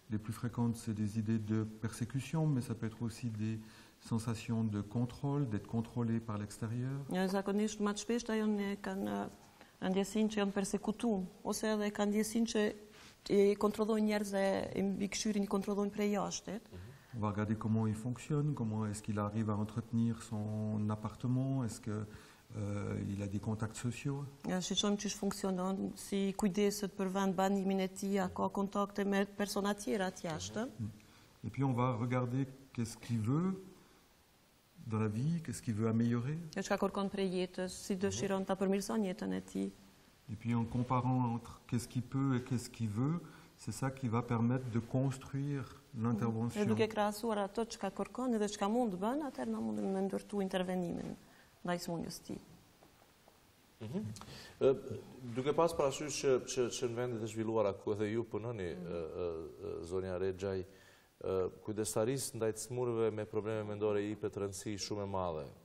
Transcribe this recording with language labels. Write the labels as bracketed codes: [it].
[fr] Les plus fréquentes, c'est des idées de persécution, mais ça peut être aussi des sensations de contrôle, d'être contrôlé par l'extérieur. [sq] Zakonisht më të shpeshta kanë ndjesinë që janë persekutuar ose edhe kanë ndjesinë që i kontrollojnë njerëz dhe i mbikëqyrin i kontrollojnë prej jashtë. [fr] On va regarder comment il fonctionne, comment est-ce qu'il arrive à entretenir son appartement, est-ce qu'il a des contacts sociaux. [sq] Shqyrtojmë çish funksionon, si kujdeset për vend banimin e tij, a ka kontakte me persona tjera të jashtëm. [fr] Et puis on va regarder qu'est-ce qu'il veut dans la vie, qu'est-ce qu'il veut améliorer. [sq] Çka kërkon prej jetës, si dëshiron ta përmirëson jetën e tij. [fr] Et puis en comparant entre qu'est-ce qu'il peut et qu'est-ce qu'il veut, c'est ça qui va permettre de construire l'intervention. [sq] E duke krahasuar ato çka kërkon edhe çka mund të bën, atëherë na mundemi me ndërtu intervenimin ndaj smundjes së tij. Duke pas parasysh që në vendet e zhvilluara ku edhe ju punoni, zonja Rexhaj, kujdestarisë ndaj të smurëve me probleme mendore i jepet rëndësi shumë e madhe.